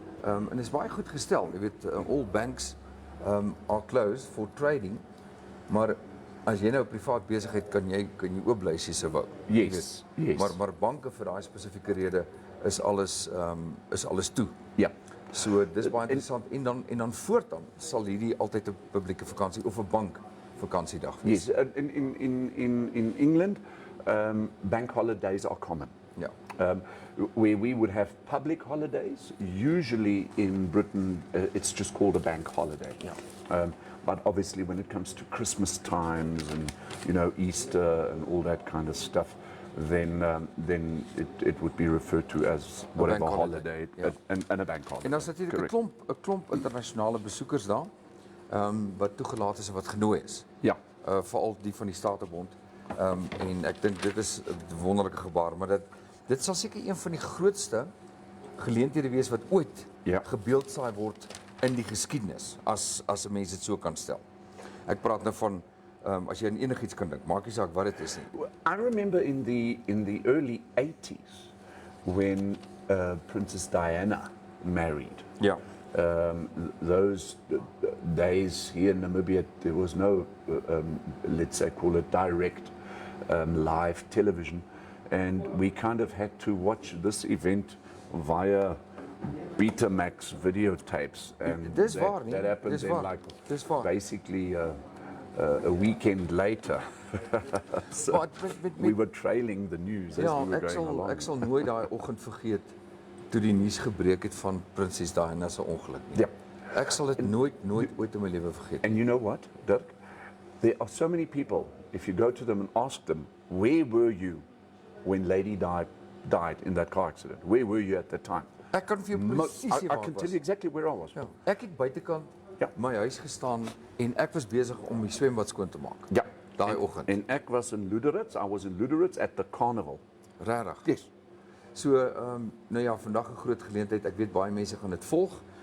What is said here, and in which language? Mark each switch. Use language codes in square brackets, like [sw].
[af] En dit is baie goed gestel. Jy weet, [en] all banks are closed for trading, [af] maar as jy nou privaat besigheid kan jy oop bly as jy sou wou. [en] Yes, yes. [af] Maar banke vir daai spesifieke rede is alles toe. Ja. So dis baie interessant en dan voortaan sal hierdie altyd 'n publieke vakansie of 'n bank vakansiedag wees. [en] Yes, in England, bank holidays are common. [af] Ja. [en] Where we would have public holidays, usually in Britain, it's just called a bank holiday. Yeah. But obviously, when it comes to Christmas times and Easter and all that kind of stuff, then it would be referred to as whatever holiday, and a bank holiday. [af] En daar's natuurlik 'n klomp internasionale besoekers daar, wat toegelaat is en wat genooi is. Ja. Veral die van die Statebond. En ek dink dit is 'n wonderlike gebaar, maar dit sal seker een van die grootste geleenthede wees wat ooit gebeeldsaai word in die geskiedenis, as 'n mens dit so kan stel. Ek praat nou van as jy aan enigiets kan dink, maak nie saak wat dit is nie. [en] I remember in the early 80s when Princess Diana married. [af] Ja. [en] Those days here in Namibia, there was no, let's say, call it direct live television, and we kind of had to watch this event via Betamax videotapes, and [af] Dis waar, [en] that happened [af] dis [en] in [af] waar, [en] like [af] dis waar. [en] basically a weekend later. So we were trailing the news as we were going along. [af] Ek sal nooit daai oggend vergeet toe die nuus gebreek het van Prinses Diana se ongeluk nie. Ja. Ek sal dit nooit ooit in my lewe vergeet. [en] And you know what, Dirk? There are so many people, if you go to them and ask them, where were you when Lady died in that car accident? Where were you at that time? [af] Ek kan vir jou presies sê [en] I can tell you exactly where I was. [af] Ja, ek het buitekant my huis gestaan en ek was besig om die swembad skoon te maak. Ja. Daai oggend. En ek was in Luderitz. [en] I was in Luderitz at the carnival. [af] Regtig. [en] Yes. [af] So nou ja, vandag 'n groot geleentheid. Ek weet baie mense gaan dit volg.